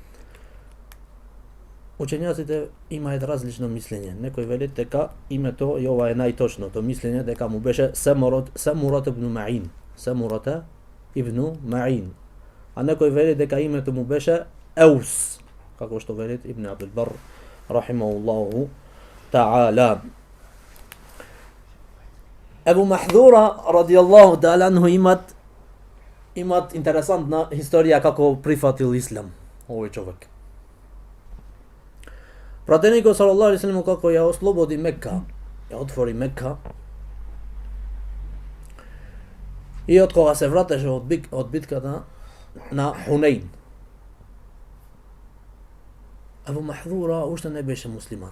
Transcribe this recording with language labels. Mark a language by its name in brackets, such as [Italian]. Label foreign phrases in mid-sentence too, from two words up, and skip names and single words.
[Macedonian] Учењаците имаат различно мислење. Некои велат дека името, и ова е најточното мислење, дека му беше Самурат ибн Маин. Самурат ибн Маин. А некои велат дека името му беше Аус, како што велат Ибн Абдул Бар [Arabic] رحمه الله تعالى. [Macedonian] Абу Махдура [Arabic] رضي الله تعالى عنه [Macedonian] имат интересантна историја како прифатил ислам овој човек. Пратеникот [Arabic] صلى الله عليه وسلم [Macedonian] како ја ослободи Мекка, ја отвори Мекка, и од кога се вратеше од битката на Хунейн, Абу Махдура уште не беше муслиман.